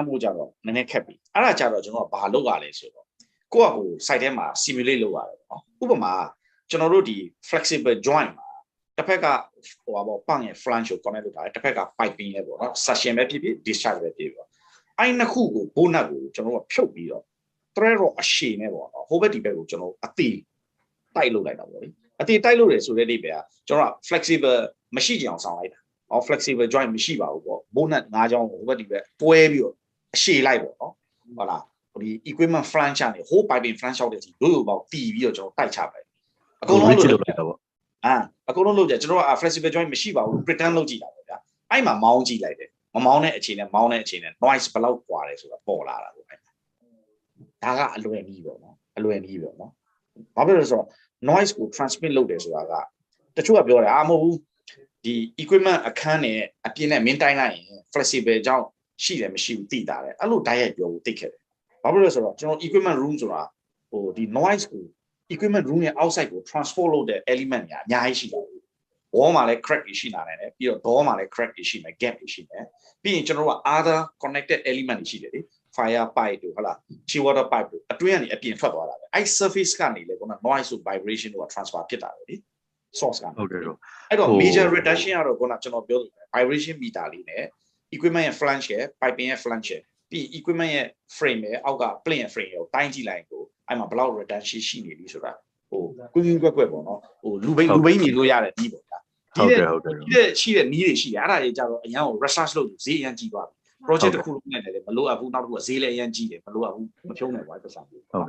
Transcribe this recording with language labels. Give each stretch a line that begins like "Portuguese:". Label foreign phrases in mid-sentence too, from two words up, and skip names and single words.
Burmese: ဖို့ကြတော့နည်းနည်းခက်ပြီအဲ့ဒါကြတော့ကျွန်တော်ကဘာလုပ်ရလဲဆိုတော့ကိုက site ထဲမှာ simulate လုပ်ရတယ်ပေါ့နော်ဥပမာကျွန်တော်တို့ဒီ
English: flexible joint
Burmese: မှာတစ်ဖက်ကဟိုပါပေါ့ပန့်ရဲ့ flange ကို connect လုပ်ထားတယ်တစ်ဖက်က piping ရဲ့ပေါ့နော် suction ပဲဖြစ်ဖြစ် discharge ပဲဖြစ်ဖြစ်ပေါ့အဲ့နှစ်ခုကို bonus ကိုကျွန်တော်တို့ကဖြုတ်ပြီးတော့ thread တော့အရှည်နဲ့ပေါ့နော်ဟိုဘက်ဒီဘက်ကိုကျွန်တော်အသေးတိုက်လုပ်လိုက်တာပေါ့လေအသေးတိုက်လို့ရဆိုတဲ့အိဗယ်ကကျွန်တော်က flexible မရှိကြအောင်ဆောင်လိုက်တာ
English: flexible joint
Burmese: မရှိပါ ဘူးပေါ့ bonus ၅ချောင်းကိုဟိုဘက်ဒီဘက်တွဲပြီးတော့အရှည်လိုက်ပေါ့နော်ဟုတ်လားဒီ
English: equipment flange
Burmese: နဲ့
English: whole piping flange
Burmese: ရောက်တဲ့စီတို့ပေါက်တီးပြီးတော့ကျွန်တော်တိုက်ချပဲအကုန်လုံးလုပ်လိုက်တာပေါ့အကုန်လုံးလုပ်ကြကျွန်တော်က
English: flexible joint
Burmese: မရှိပါဘူး pretend လုပ်ကြည့်တာပေါ့ဗျာအဲ့မှာမောင်းကြည့်လိုက်တယ်မမောင်းတဲ့အခြေနဲ့မောင်းတဲ့အခြေနဲ့ noise ဘယ်လောက်ကွာလဲဆိုတာပေါ်လာတာပေါ့ဒါ ကအလွယ်နည်းပေါ့နော်အလွယ်နည်းပေါ့နော်ဘာဖြစ်လို့လဲဆိုတော့ noise ကို transmit လုပ်တယ်ဆိုတာကတချို့ကပြောတယ်မဟုတ်ဘူးဒီ equipment အခန်းနဲ့အပြင်နဲ့မင်းတိုင်းလိုက်ရင် flexible ကြောင့်ရှိတယ်မရှိဘူးသိတာတယ်အဲ့လိုတိုက်ရိုက်ပြောဖို့သိခဲ့တယ်ဘာဖြစ်လို့လဲဆိုတော့ကျွန်တော်
English: equipment room
Burmese: ဆိုတာဟိုဒီ noise ကို
English: equipment room
Burmese: ရဲ့ outside ကို transport လုပ်တဲ့ element တွေအများကြီးရှိတယ် wall မှာလည်း crack တွေရှိလာတယ်ပြီးတော့ door မှာလည်း crack တွေရှိမယ် gap တွေရှိမယ်ပြီးရင်ကျွန်တော်တို့က other
English: connected element
Burmese: တွေရှိတယ်လေ
English: fire pipe
Burmese: တို့ဟုတ်လား
English: chi water pipe
Burmese: တို့အတွင်းကနေအပြင်ထွက်သွားတာပဲအဲ့ surface ကနေလေကော noise တို့ vibration တို့ transfer ဖြစ်တာပဲလေ source ကနေဟုတ်ကဲ့အဲ့တော့
English: major reduction
Burmese: ကတော့ကောကျွန်တော်ပြောလို့
English: vibration meter
Burmese: လေးနဲ့ equipment ရဲ့ flange ရဲ့ piping ရဲ့ flange ရဲ့ပြီး equipment ရဲ့ frame ရဲ့အောက်က plane ရဲ့ frame ကိုတိုင်းကြည့်လိုက်ကိုအဲ့မှာဘယ်လောက် reduction ရှိနေပြီဆိုတာဟိုကွင်းကွက်ပေါ့နော်ဟိုလူဘိန်းမြင်လို့ရတဲ့ဒီပေါ့ဗျာဒီရှိတဲ့နီးတွေရှိတယ်အဲ့ဒါတွေကြတော့အရင်က research လုပ်လို့ဈေးအရင်ကြီးသွားပြီproject တစ်ခုလုံးနဲ့လည်းမလိုအပ်ဘူးနောက်တစ်ခုကဈေးလည်းအရင်ကြီးတယ်မလိုအပ်ဘူးမဖြုံးနိုင်ပါဘူးပတ်စံဟုတ်ကဲ့